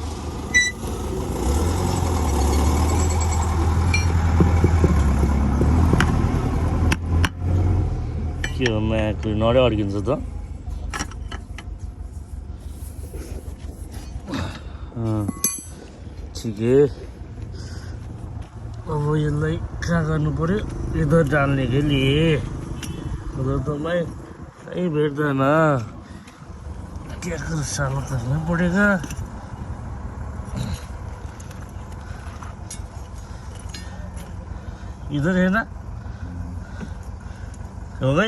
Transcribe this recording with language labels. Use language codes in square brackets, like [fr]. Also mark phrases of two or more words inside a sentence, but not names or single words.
[ne] के हो म्याक नडै अड्किन्छ त। ठिकै, अब यसलाई कहाँ गर्नु पर्यो? [hi] इधर डाल्ने के लिए उधर तो मैं कहीं बैठता ना, क्या करूँ साला, करना पड़ेगा। इधर है ना, हो गई।